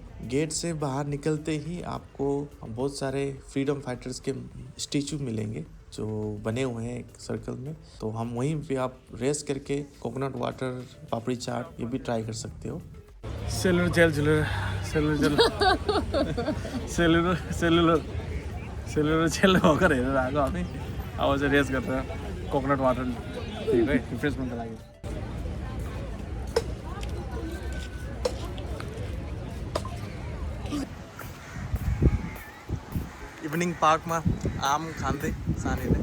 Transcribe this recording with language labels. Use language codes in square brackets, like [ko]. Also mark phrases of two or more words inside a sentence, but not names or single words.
[hi] गेट से बाहर निकलते ही आपको बहुत सारे [en] freedom fighters [hi] के स्टैचू मिलेंगे जो बने हुए हैं एक सर्कल में। तो हम वहीं पे आप रेस करके [en] coconut water, [hi] पापड़ी चाट ये भी ट्राई कर सकते हो। [ne] सेलुलर जेल भर्खर हेरेर आएको हामी। अब चाहिँ रेस गरेर [en] coconut water [ne] है रिफ्रेसमेन्टको लागि। इभिनिङ पार्कमा आम खाँदै सानीले।